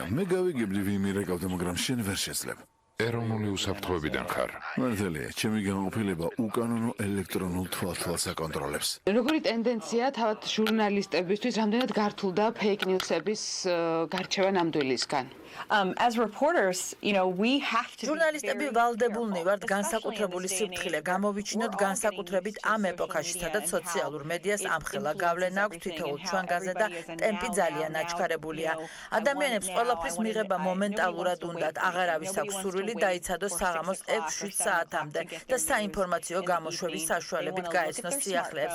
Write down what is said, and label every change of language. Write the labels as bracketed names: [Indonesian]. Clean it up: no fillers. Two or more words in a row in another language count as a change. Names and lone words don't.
[Georgian] მე გავიგებდი ვინ მირეკავდა, მაგრამ შენ ვერ შეძლებ. ეროვნული უსაფრთხოებიდან ხარ. მართალია, ჩემი განყოფილება უკანონო ელექტრონულ თვალთვალს აკონტროლებს. როგორი ტენდენცია თავად ჟურნალისტებისთვის რამდენად გართულდა [English] fake news- [Georgian] ების გარჩევა ნამდვილისგან? [English] As reporters, we have to [Georgian] ჟურნალისტები ვალდებულნი ვართ განსაკუთრებული სიფრთხილე გამოვიჩინოთ განსაკუთრებით ამ ეპოქაში, სადაც სოციალურ მედიას ამხელა გავლენა აქვს თითოეულ ჩვანგანზე და ტემპი ძალიან აჩქარებულია. ადამიანებს ყველაფრის მიღება მომენტალურად უნდათ, აღარავის აქვს სურვილი დაიცადოს საღამოს 6-7 საათამდე და საინფორმაციო გამოშვების საშუალებით გაეცნოს სიახლეებს.